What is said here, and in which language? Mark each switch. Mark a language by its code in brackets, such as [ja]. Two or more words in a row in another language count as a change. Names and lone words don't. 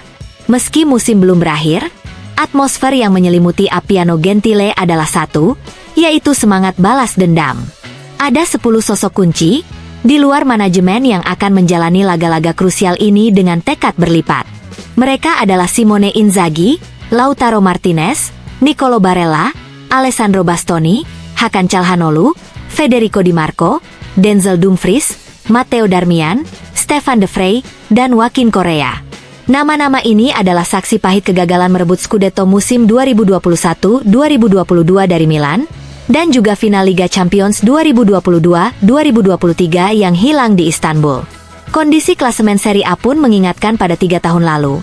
[id] Meski musim belum berakhir, atmosfer yang menyelimuti Appiano Gentile adalah satu, yaitu semangat balas dendam. Ada 10 sosok kunci di luar manajemen yang akan menjalani laga-laga krusial ini dengan tekad berlipat. Mereka adalah Simone Inzaghi, Lautaro Martinez, Nicolo Barella, Alessandro Bastoni, Hakan Calhanoglu, Federico Di Marco, Denzel Dumfries, Matteo Darmian, Stefan De Vrij, dan Joaquin Correa. Nama-nama ini adalah saksi pahit kegagalan merebut Scudetto musim 2021-2022 dari Milan, dan juga final Liga Champions 2022-2023 yang hilang di Istanbul. Kondisi klasemen Serie A pun mengingatkan pada 3 tahun lalu.